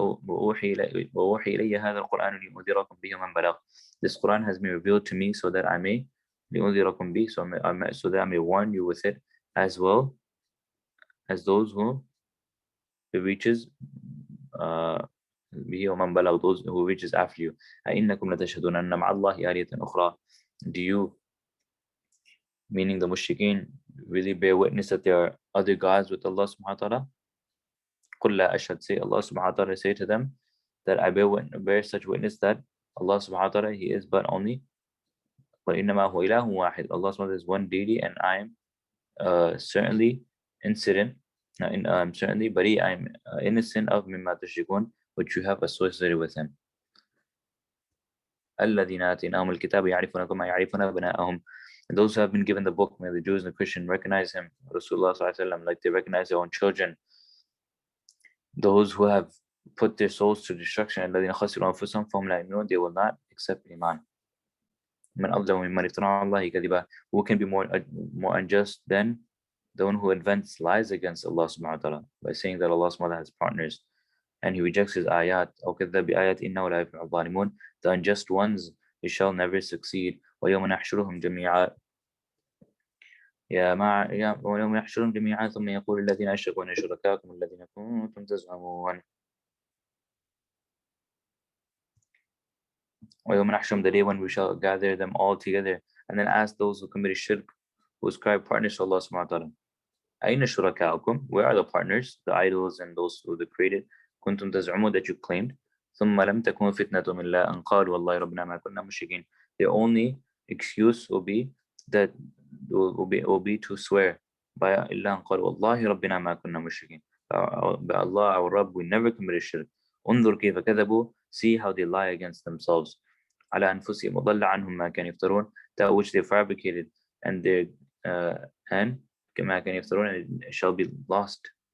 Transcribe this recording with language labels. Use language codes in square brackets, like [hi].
[ar] وأوحي إلي هذا القرآن لأنذركم به من بلغ. [en] This Quran has been revealed to me so that I may [ar] لأنذركم به, [en] so that I may warn you with it, as well as those who it reaches [ar] به ومن بلغ, [en] those who reaches after you. [ar] أئنكم لتشهدون أن مع الله آلهة أخرى. [en] Do you, meaning the mushrikeen, really bear witness that there are other gods with Allah subhanahu wa ta'ala? [ar] قل لا أشهد, [en] say Allah subhanahu wa ta'ala, say to them that I bear such witness that Allah subhanahu wa ta'ala, He is but only [ar] وإنما هو إله واحد. [en] Allah subhanahu wa ta'ala is one deity, and I am certainly innocent of [ar] مما تشركون, [en] which you have associated with Him. [ar] الذين آتيناهم الكتاب يعرفون كما يعرفون أبناءهم. [en] And those who have been given the book, may the Jews and the Christians recognize him, Rasulullah sallallahu alaihi wasallam, like they recognize their own children. Those who have put their souls to destruction, [ar] الذين خسروا أنفسهم فهم لا يؤمنون, [en] they will not accept iman. [ar] من أظلم ممن افترى على الله كذبا. [en] Who can be more unjust than the one who invents lies against Allah subhanahu wa ta'ala by saying that Allah subhanahu wa ta'ala has partners, and he rejects his ayat. [ar] أو كذب بآيات إنه لا يفلح الظالمون. [en] The unjust ones, they shall never succeed. [ar] ويوم نحشرهم جميعا ويوم نحشرهم جميعا ثم يقول الذين أشركوا أين شركاؤكم الذين كنتم تزعمون. ويوم نحشرهم, [en] the day when we shall gather them all together and then ask those who committed shirk, who ascribe partners to Allah subhanahu wa ta'ala. [ar] أين شركاؤكم, [en] where are the partners, the idols and those who they created, [ar] كنتم تزعمون, [en] that you claimed. [ar] ثم لم تكن فتنتهم إلا أن قالوا والله ربنا ما كنا مشركين. [en] The only excuse will be that will be to swear by [ar] إلا أن قالوا والله ربنا ما كنا مشركين. [en] By Allah, our Rabb, we never committed shirk. [ar] انظر كيف كذبوا, [en] see how they lie against themselves. [ar] على أنفسهم وضل عنهم ما كانوا يفترون, [en] that which they fabricated, and their and [ar] كما كانوا يفترون, [en] and it shall be lost.